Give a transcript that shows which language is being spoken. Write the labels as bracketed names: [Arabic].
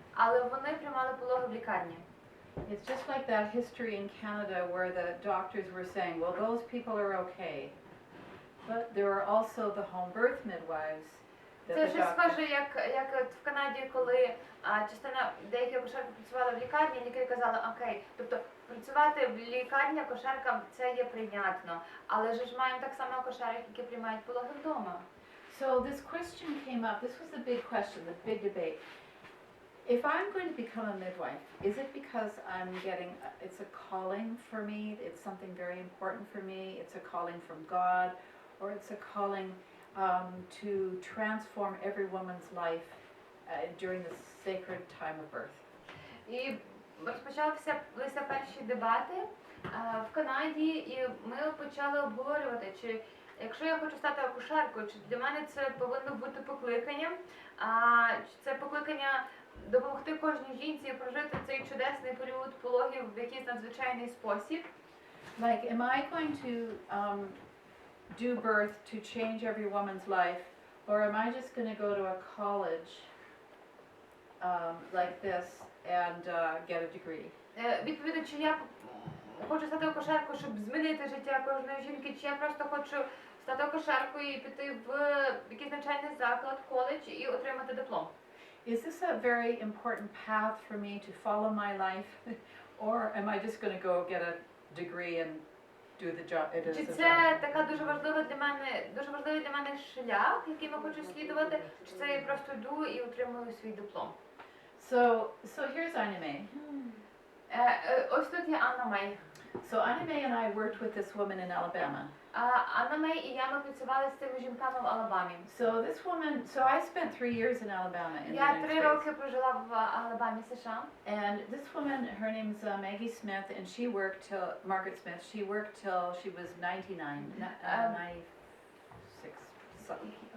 [Ukrainian] Але вони приймали пологи в лікарні. [English] It's just like that history in Canada where the doctors were saying, well, those people are okay. But there were also the home birth midwives. [Ukrainian] Це щось схоже, як от в Канаді, коли деякі акушерки працювали в лікарні, лікарі казали, окей, тобто працювати в лікарні акушеркам це є прийнятно, але ж маємо так само акушерок, які приймають пологи вдома. [English] So this question came up, this was the big question, the big debate. If I'm going to become a midwife, is it because I'm getting, it's a calling for me, it's something very important for me, it's a calling from God, or it's a calling to transform every woman's life during the sacred time of birth? [Ukrainian] І розпочалися перші дебати в Канаді, і ми почали обговорювати, чи якщо я хочу стати акушеркою, чи для мене це повинно бути покликанням, чи це покликання допомогти кожній жінці прожити цей чудесний період пологів в якийсь надзвичайний спосіб. [English] Like, am I going to do birth to change every woman's life, or am I just going to go to a college like this and get a degree? [Ukrainian] Відповідно, чи я хочу стати акушеркою, щоб змінити життя кожної жінки, чи я просто хочу стати акушеркою і піти в якийсь навчальний заклад, коледж і отримати диплом. [English] Is this a very important path for me to follow my life, or am I just going to go get a degree and do the job? [Ukrainian] Чи це така дуже важливий для мене шлях, яким я хочу слідувати, чи це я просто йду і отримую свій диплом? [English] So here's Anna May. [Ukrainian] Ось тут є Анна Мей. [English] So Anna May and I worked with this woman in Alabama. [Ukrainian] Анна Мей і я, ми працювали з цими жінками в Алабамі. [English] So this woman, so I spent 3 years in Alabama in the [Ukrainian] Я [English] United [Ukrainian] 3 [English] States. [Ukrainian] роки прожила в Алабамі, США. [English] And this woman, her name's Maggie Smith, and she worked till, Margaret Smith, she worked till she was 99, 96, something.